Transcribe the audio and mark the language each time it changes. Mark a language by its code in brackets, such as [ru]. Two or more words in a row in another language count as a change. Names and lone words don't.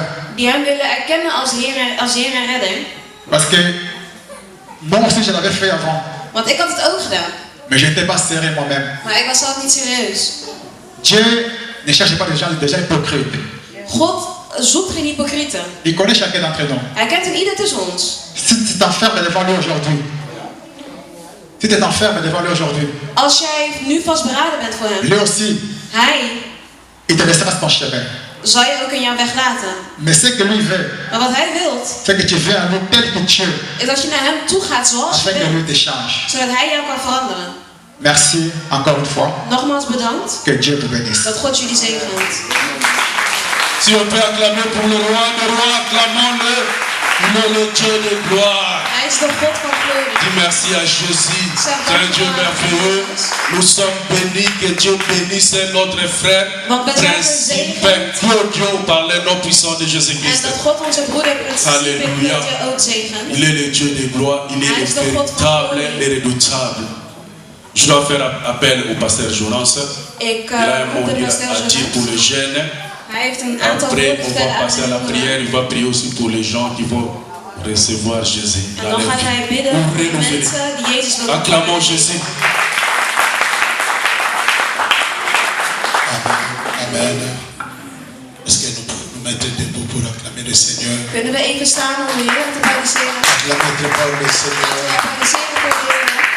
[nl] Die hem willen erkennen als Heer en Redder. [fr] Parce que moi aussi je l'avais fait avant. [nl] Want ik had het ook gedaan. [fr] Mais je n'étais pas sérieux moi-même. [nl] Maar ik was zelf niet serieus. [fr] Dieu ne cherche pas des gens hypocrites. [nl] God zoekt geen hypocrieten. [fr] Il connaît chacun d'entre nous. [nl] Hij kent een ieder tussen ons. [fr] Si tu t'enfermes devant lui aujourd'hui, si tu t'enfermes devant lui aujourd'hui, [nl] Als jij nu vastberaden bent voor hem, [fr] lui aussi, [nl] hij [fr] il te laissera ton chemin. [nl] zal je ook in jouw weg laten. [fr] Mais ce que lui veut, [nl] Maar wat hij wilt, [fr] c'est que tu viens à lui tel que tu es, [nl] is dat je naar hem toe gaat zoals je [fr] afin que lui [nl] bent. [fr] te change. [nl] Zodat hij jou kan veranderen. [fr] Merci encore une fois. [nl] Nogmaals bedankt. [fr] Que Dieu vous bénisse. [nl] Dat God jullie zegent. [fr] Si on peut acclamer pour le roi, acclamons-le. Il est le Dieu de gloire. [nl] Hij is de God van glorie. [fr] Dis merci à Jésus. C'est un Dieu merveilleux. Nous sommes bénis. Que Dieu bénisse notre frère. Principe Claudio par le nom puissant de [nl] En [fr] Jésus-Christ. [nl] dat God onze broeder Principe [fr] Alléluia. [nl] Claudio ook zegent. [fr] Il est le Dieu de gloire. Il est le véritable et redoutable. Je dois faire appel au pasteur Jourance. [nl] Ik [fr] Il a un [nl] roep [fr] mot [nl] de [fr] à [nl] pasteur [fr] dire pour [nl] Jonas. [fr] les jeunes. [nl] Hij heeft een aantal [fr] Après, [nl] woorden [fr] on [nl] vertellen [fr] va [nl] aan [fr] passer à [nl] de [fr] la [nl] jongeren. [fr] prière. Il va prier aussi pour les gens qui vont recevoir Jésus. [nl] En dan gaat hij bidden voor de mensen die Jezus willen [fr] Acclamons Jésus. Amen. Est-ce que nous pouvons nous mettre debout pour acclamer le Seigneur? [nl] Kunnen we even staan om de Heer te applaudisseren? [fr] Acclamer très fort le Seigneur. [nl] Applaudisseren voor de Heer.